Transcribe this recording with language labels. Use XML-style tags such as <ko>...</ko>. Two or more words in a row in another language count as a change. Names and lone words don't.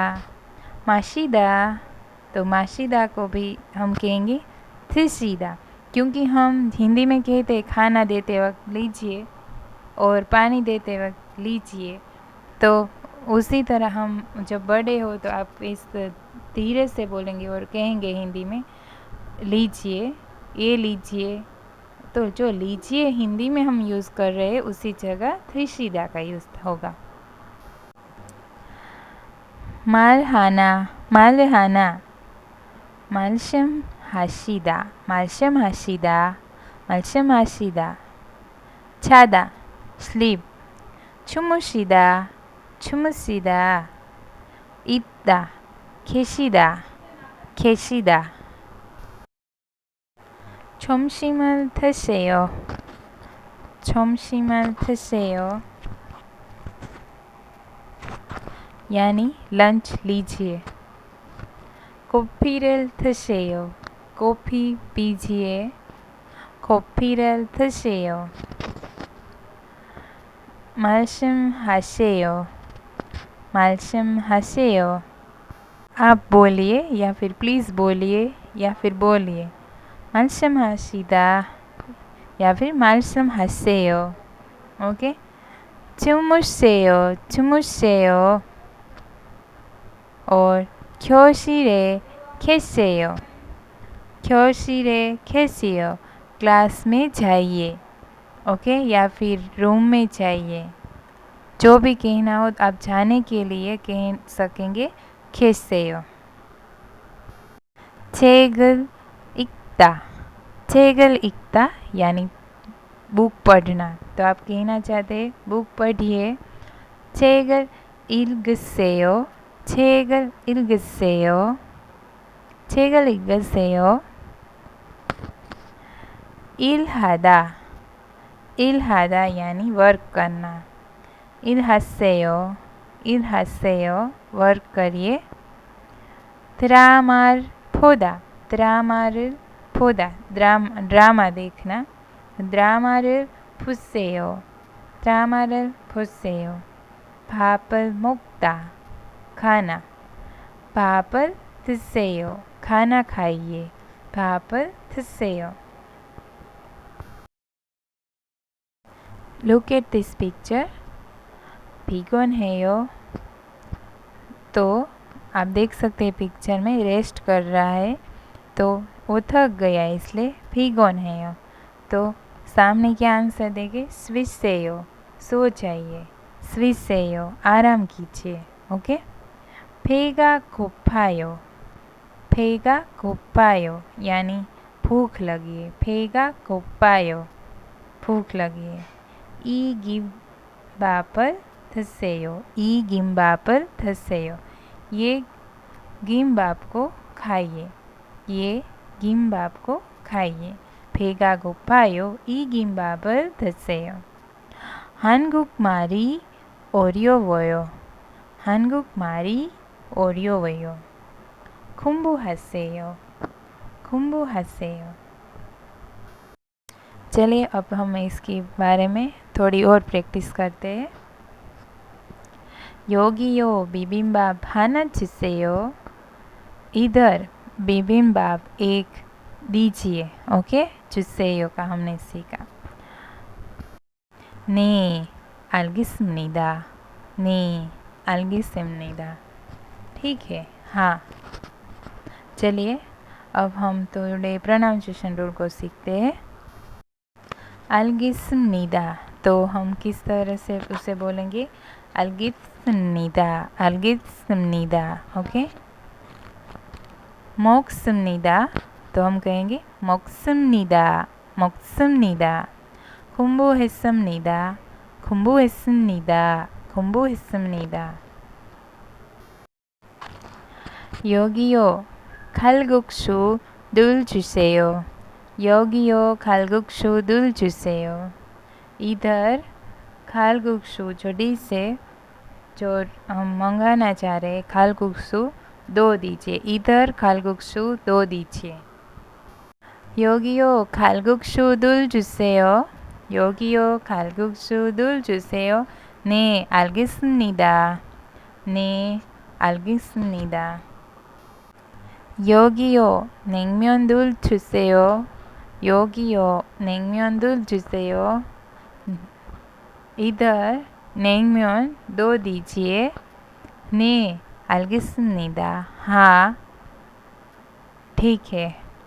<hi>माशिदा, तो माशिदा को भी हम कहेंगे थशीदा, क्योंकि हम हिंदी में कहते हैं खाना देते वक्त लीजिए और पानी देते वक्त लीजिए, तो उसी तरह हम जब बड़े हो तो आप इस धीरे से बोलेंगे और कहेंगे हिंदी में लीजिए, ये लीजिए। तो जो लीजिए हिंदी में हम यूज़ कर रहे हैं, उसी जगह थशीदा का यूज़ होगा।</hi> <ko>말하나 말하나 말씀하시다 말씀하시다 말씀하시다 자다 sleep 주무시다 주무시다 있다 계시다 계시다 점심을 드세요 점심을 드세요</ko> <hi>यानी लंच लीजिए</hi> <ko>कॉफ़ी를 드세요</ko> <hi>कॉफ़ी पीजिए</hi> <ko>कॉफ़ी를 드세요 말씀하세요</ko> <hi>말씀하세요 आप बोलिए या फिर प्लीज़ बोलिए या फिर बोलिए 말씀하시다 या फिर 말씀하세요 ओके</hi> <ko>주무세요 주무세요</ko> <hi>और</hi> <ko>교실에 계세요 교실에 계세요</ko> <hi>क्लास में जाइए ओके या फिर रूम में जाइए जो भी कहना हो आप जाने के लिए कह सकेंगे 계세요</hi> <ko>책을 읽다 책을 읽다</ko> <hi>यानी बुक पढ़ना तो आप कहना चाहते हैं बुक पढ़िए</hi> <ko>책을 읽으세요 책을 읽으세요 책을 읽으세요 일하다 일하다</ko> <hi>यानी वर्क करना</hi> <ko>일하세요 일하세요</ko> <hi>वर्क करिए</hi> <ko>드라마를 보다 드라마를 보다</ko> <hi>ड्रामा देखना</hi> <ko>드라마를 보세요 드라마를 보세요 밥을 먹다 खाना 밥을 드세요</ko> <hi>खाना खाइए</hi> <ko>밥을 드세요</ko> <en>Look at this picture</en> <hi>피곤해요 तो आप देख सकते हैं पिक्चर में रेस्ट कर रहा है तो वो थक गया इसलिए 피곤해요 तो सामने क्या आंसर देंगे स्विसेयो सो जाइए स्विसेयो आराम कीजिए ओके</hi> <ko>배가 고파요 배가 고파요</ko> <hi>यानी भूख लगी है</hi> <ko>배가 고파요</ko> <hi>भूख लगी है</hi> <ko>이 김밥을 드세요 이 김밥을 드세요</ko> <hi>ये 김밥 को खाइए ये 김밥 को खाइए</hi> <ko>배가 고파요 이 김밥을 드세요 한국말이 어려워요 한국말이 어려워요 공부하세요 공부하세요</ko> <hi>चलिए अब हम इसके बारे में थोड़ी और प्रैक्टिस करते हैं</hi> <ko>여기요 비빔밥 하나 주세요</ko> <hi>इधर बिबिम्बाप एक दीजिए ओके 주세요 का हमने सीखा</hi> <ko>네 알겠습니다 네 알겠습니다</ko> <hi>ठीक है हाँ चलिए अब हम थोड़े प्रोनाउंसिएशन रूल को सीखते हैं 알겠습니다 तो हम किस तरह से उसे बोलेंगे</hi> <ko>알겠습니다 알겠습니다</ko> <hi>ओके</hi> <ko>먹습니다</ko> <hi>तो हम कहेंगे</hi> <ko>먹습니다 먹습니다 공부했습니다 공부했습니다 공부했습니다 여기요 칼국수 늘 주세요 여기요 칼국수 늘 주세요</ko> <hi>इधर खालकुक्सु जो डिश है जो हम मंगाना चाह रहे हैं खालकुक्सु दो दीजिए इधर खाल국수 दो दीजिए</hi> <ko>여기요 칼국수 둘 주세요 여기요 칼국수 둘 주세요 네 알겠습니다 네 알겠습니다 여기요 냉면 둘 주세요 여기요 냉면 둘 주세요 इधर 냉면</ko> <hi>दो दीजिए</hi> <ko>네 알겠습니다</ko> <hi>हाँ ठीक है</hi>